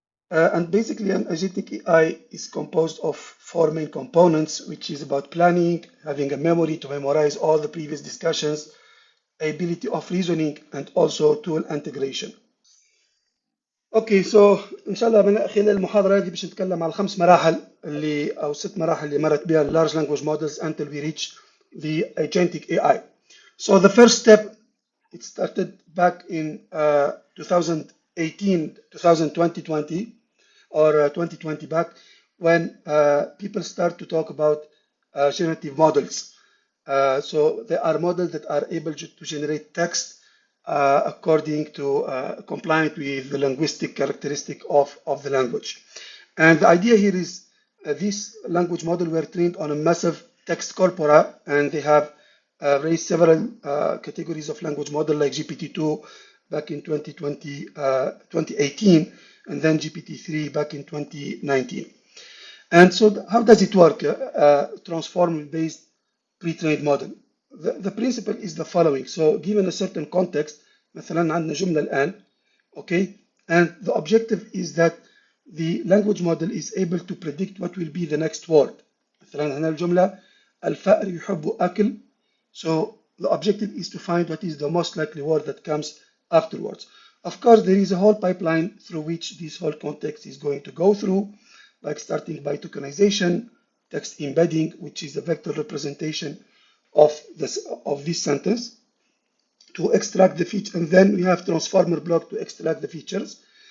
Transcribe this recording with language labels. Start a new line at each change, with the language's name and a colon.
English: And basically, an agentic AI is composed of 4 main components, which is about planning, having a memory to memorize all the previous discussions, ability of reasoning, and also tool integration.
Arabic: اوكي سو ان شاء الله من خلال المحاضره هذه باش نتكلم على 5 مراحل اللي او 6 مراحل اللي مرت بها اللارج لانجويج مودلز
English: until we reach the agentic AI. So the first step, it started back in 2018, 2020 or 2020 back when people start to talk about generative models. So there are models that are able to generate text according to compliant with the linguistic characteristic of the language. And the idea here is this language model were trained on a massive text corpora, and they have raised several categories of language model like GPT-2 back in 2018, and then GPT-3 back in 2019. And so how does it work, transformer-based pre-trained model? The principle is the following. So given a certain context,
Arabic: مثلا عندنا جملة الآن,
English: okay, and the objective is that the language model is able to predict what will be the next word.
Arabic: مثلا هنا الجملة الفأر يحب أكل.
English: So the objective is to find what is the most likely word that comes afterwards. Of course, there is a whole pipeline through which this whole context is going to go through, like starting by tokenization, text embedding, which is the vector representation of this sentence, to extract the feature, and then we have transformer block to extract the features.